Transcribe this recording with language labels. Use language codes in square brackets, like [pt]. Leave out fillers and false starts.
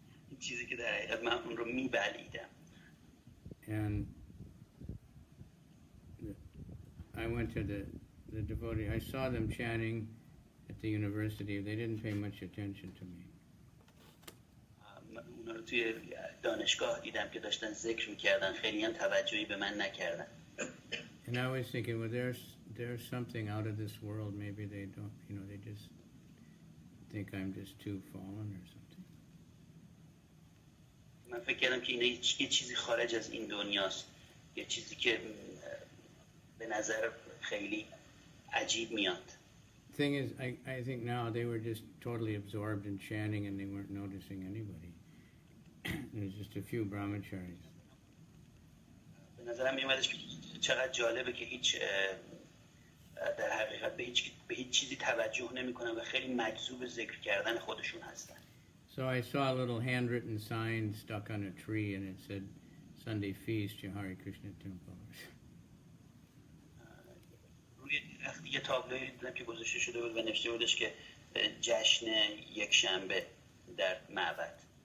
[fa] این چیزی که در حقیقت من اون رو میبلیدم. [en] And I went to the devotee. I saw them chanting at the university. They didn't pay much attention to me. [fa] اونا رو توی دانشگاه دیدم که داشتن ذکر میکردن، خیلی هم توجهی به من نکردن. [en] And I was thinking, well, there's something out of this world. Maybe they don't, they just think I'm just too fallen or something. [fa] من فکر کردم که اینه یه چیزی خارج از این دنیاست، یه چیزی که به نظر خیلی عجیب میاد. [en] Thing is, I think now they were just totally absorbed in chanting and they weren't noticing anybody. There's just a few brahmacharis. [fa] به نظرم میومدش که چقدر جالبه که هیچ در حقیقت به هیچ چیزی توجه نمی‌کنن و خیلی مجذوب ذکر کردن خودشون هستن. [en] So I saw a little handwritten sign stuck on a tree and it said Sunday feast to Hare Krishna temple. [fa] روی درخت یه تابلویی دیدم که گذاشته شده بود و نوشته بودش که جشن یک شنبه در معبد.